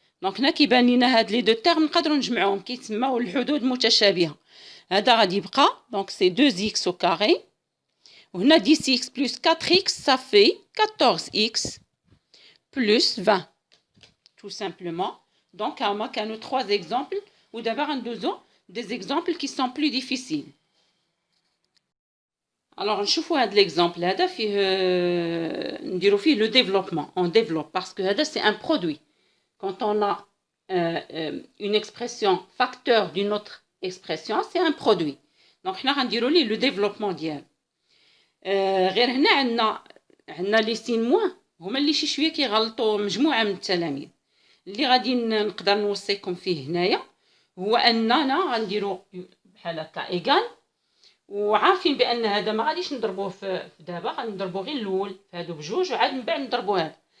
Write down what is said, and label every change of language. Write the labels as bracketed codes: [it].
[ar] دونك هنا كيبان لينا هاد لي دو تيرم نقدروا نجمعوهم، كيتسموا الحدود متشابهه. هذا غادي يبقى دونك سي 2 اكس او كاري وهنا 10 اكس بلس 4 اكس صافي 14 اكس بلس 20 [fr] tout simplement. Donc [ar] هما كانوا [fr] 3 exemples [ar] ودابا غندوزو [fr] des exemples qui sont plus difficiles. [ar] Alors نشوفوا هاد l'exemple هذا فيه نديرو فيه le développement. [fr] On développe parce que هذا c'est un produit. Quand on a une expression facteur d'une autre expression, c'est un produit. [ar] Donc حنا غنديرو ليه le développement ديالو. غير هنا عندنا لي سين موان هما اللي شي شويه كيغلطوا مجموعه من التلاميذ. اللي غادي نقدر نوصيكم فيه هنايا هو اننا غنديرو بحال هكا ايغال وعارفين بان هذا ما غاديش نضربوه في دابا، غنضربو غير الاول في هادو بجوج وعاد من بعد نضربو هذا.